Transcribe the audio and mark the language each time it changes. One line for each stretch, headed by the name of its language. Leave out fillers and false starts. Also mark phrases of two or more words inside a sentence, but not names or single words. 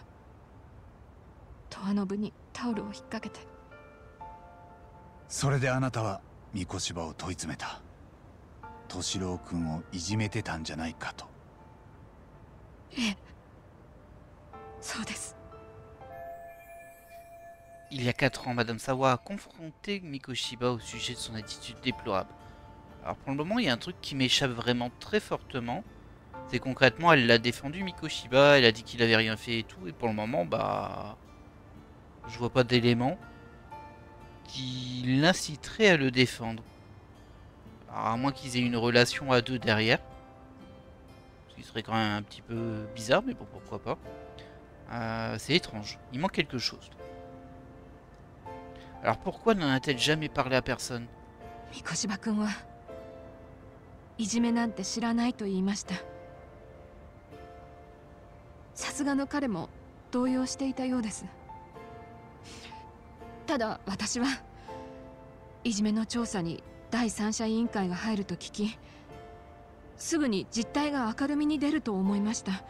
Japanese: ドアノブにタオルを引っ掛けて。それであなたは三越柴を問い詰めた。敏郎君をいじめてたんじゃないかと。ええ、そうです。
French: Il y a 4 ans, Madame Sawa a confronté Mikoshiba au sujet de son attitude déplorable. Alors pour le moment, il y a un truc qui m'échappe vraiment très fortement. C'est concrètement, elle l'a défendu Mikoshiba, elle a dit qu'il avait rien fait et tout, et pour le moment, bah... je vois pas d'éléments qui l'inciteraient à le défendre. Alors à moins qu'ils aient une relation à deux derrière. Ce qui serait quand même un petit peu bizarre, mais bon, pourquoi pas. C'est étrange, il manque quelque chose. Alors pourquoi n'en a-t-elle jamais parlé à personne?
Japanese: 三越柴君はいじめなんて知らないと言いました。さすがの彼も動揺していたようです。ただ私はいじめの調査に第三者委員会が入ると聞き、すぐに実態が明るみに出ると思いました。